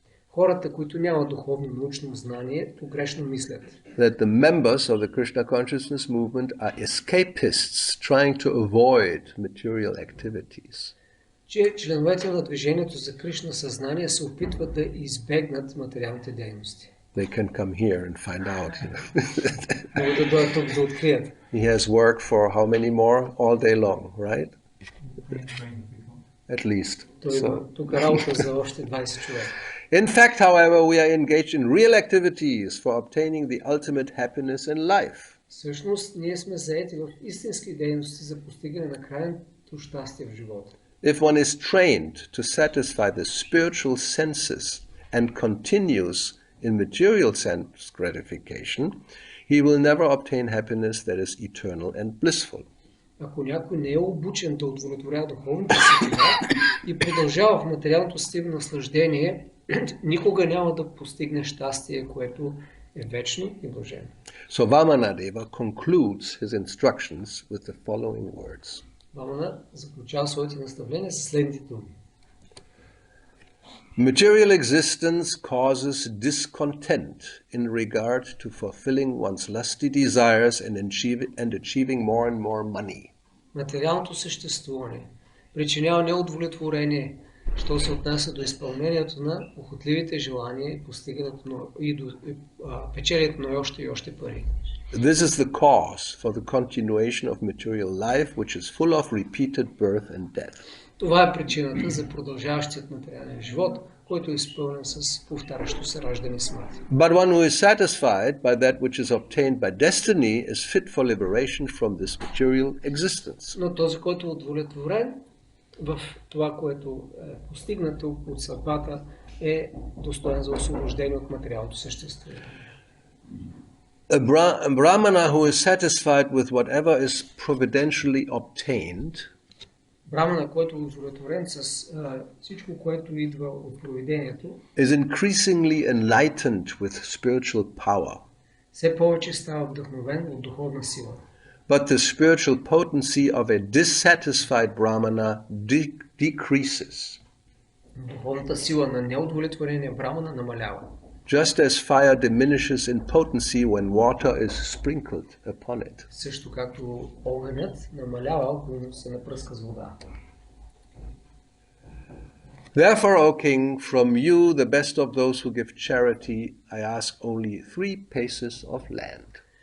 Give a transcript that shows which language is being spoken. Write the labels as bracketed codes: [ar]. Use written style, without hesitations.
[bg] Хората, които нямат духовно научно знание, погрешно мислят, [en] that the members of the Krishna consciousness movement are escapists trying to avoid material activities. [bg] че членовете на движението за Кришна съзнание се опитват да избегнат материалните дейности. [en] They can come here and find out. [bg] Могат да дойдат тук да открият. [en] He has work for how many more? All day long, right? At least. [bg] Той има тук работа за още 20 човека. [en] In fact, however, we are engaged in real activities for obtaining the ultimate happiness in life. [bg] Всъщност, ние сме заети в истински дейности за постигане на крайното щастие в живота. [en] If one is trained to satisfy the spiritual senses and continues in material sense gratification, he will never obtain happiness that is eternal and blissful. [bg] Ако някой не е обучен да удовлетворява духовните си тела и продължава в материалното си наслаждение, никога няма да постигне щастие, което е вечно и блажено. [en] So Vamana-deva concludes his instructions with the following words. [bg] Вамана заключава своите наставления със следните думи. [en] Material existence causes discontent in regard to fulfilling one's lusty desires and achieving more and more money. [bg] Материалното съществуване причинява неудовлетворение, що се отнася до изпълнението на похотливите желания и постигането и до печелието на още и още пари. [en] This is the cause for the continuation of material life, which is full of repeated birth and death. [bg] Това е причината за продължаващият материален живот, който е изпълнен с повтарящо се раждане и смърт. [en] But one who is satisfied by that which is obtained by destiny is fit for liberation from this material existence. [bg] Но този, който е удовлетворен в това, което е постигнато от съдбата, е достоен за освобождение от материалното съществуване. [en] A brahmana who is satisfied with whatever is providentially obtained [bg] Брамана, който е удовлетворен с всичко, което идва от провидението, [en] is increasingly enlightened with spiritual power. [bg] все повече става вдъхновен от духовна сила. [en] But the spiritual potency of a dissatisfied brahmana decreases. [bg] Духовната сила на неудовлетворения брамана намалява. [en] Just as fire diminishes in potency when water is sprinkled upon it. [bg] Също както огънят намалява, ако се напръска с вода. [en] Therefore, O king, from you, the best of those who give charity, I ask only 3 paces of land.